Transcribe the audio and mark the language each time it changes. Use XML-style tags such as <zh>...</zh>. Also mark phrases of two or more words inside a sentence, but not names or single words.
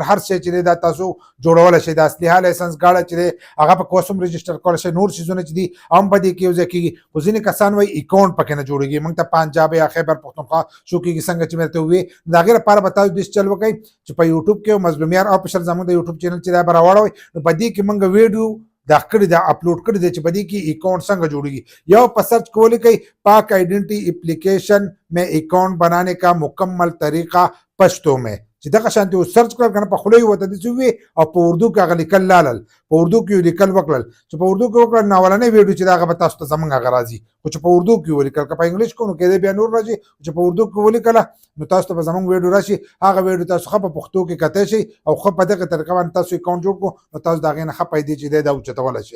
<ps>هر شی چې دی دا تاسو جوړولی شئ د اسلحه لایسنس ګاډه چې دی هغه په کوس هم رجسټر کولی شئ نور څیزونه چې دي هم په دې کې یو ځای کېږي خو ځینې کسان وایي اکاونټ پکې نه جوړېږي موږ ته پنجاب یا خیبر پښتونخوا شو کېږي څنګه چې مې درته وویې د هغې لپاره به تاسو داسې چل وکړئ چې په یوټیوب کې مظلومیار آفیشل زموږ د یوټیوب چینل چې دی به راواړوئ نو په دې کې موږ ویډیو دا کړی دا اپلوډ کړی دی چې په دې کې اکاؤنٹ څنګه جوړیږي یا په سرچ کې ولیکئ پاک آئیڈینٹی</ps> <ur>اپلیکیشن میں اکاؤنٹ بنانے کا مکمل طریقہ پشتو میں</ur> <ps>چې دغه شانتې سرچ کړل کنه په خوله یې ورته داسې ووایي او په اردو کې هغه لیکل لالل په اردو کې یې لیکل وکړل چې په اردو کې وکړل نو اولنۍ ویډیو چې د هغه به تاسو ته زموږ هغه راځي خو چې په اردو کې ولیکل که په انګلیش کې نو کېدی بیا نور راځي چې په اردو کې ولیکله نو تاسو ته به زموږ ویډیو راشي هغه ویډیو تاسو ښه په پښتو کې کتی شئ او ښه په دغه طریقه باندې تاسو اکاونټ جوړ کړو نو تاسو د هغې نه ښه پیسې چې دی دا اوچتولی شئ</ps>